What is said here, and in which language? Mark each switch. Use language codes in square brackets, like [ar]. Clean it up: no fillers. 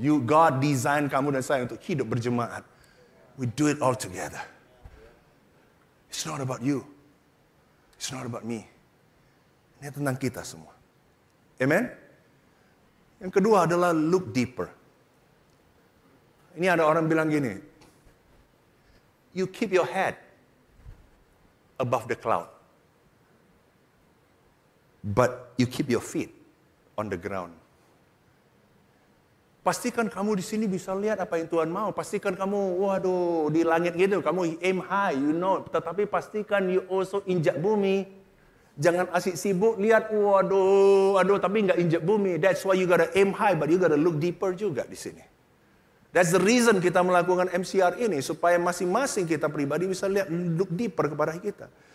[id] God desain kamu dan saya untuk hidup berjemaat. [en] We do it all together. It's not about you. It's not about me. [id] Ini tentang kita semua. [en] Amen? [id] Yang kedua adalah [en] look deeper. [id] Ini ada orang bilang gini, [en] you keep your head above the cloud, but you keep your feet on the ground. [id] Pastikan kamu di sini bisa lihat apa yang Tuhan mau. Pastikan kamu, waduh, di langit gitu, kamu [en] aim high, you know. [id] Tetapi pastikan [en] you also [id] injak bumi. Jangan asik sibuk lihat, waduh, tapi nggak injak bumi. [en] That's why you gotta aim high, but you gotta look deeper [id] juga di sini. [en] That's the reason [id] kita melakukan MCR ini, supaya masing-masing kita pribadi bisa lihat, [en] look deeper [id] kepada kita.